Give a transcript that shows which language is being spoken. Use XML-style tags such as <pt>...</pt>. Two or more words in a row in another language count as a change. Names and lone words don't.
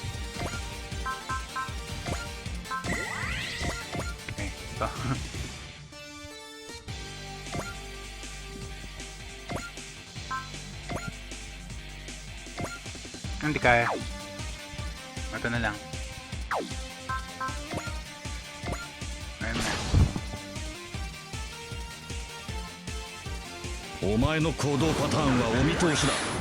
<tl>Okay, ito. Hindi kaya. Ito na lang. Ayun na.</tl> <ja>お前の行動パターンはお見通しだ。</ja>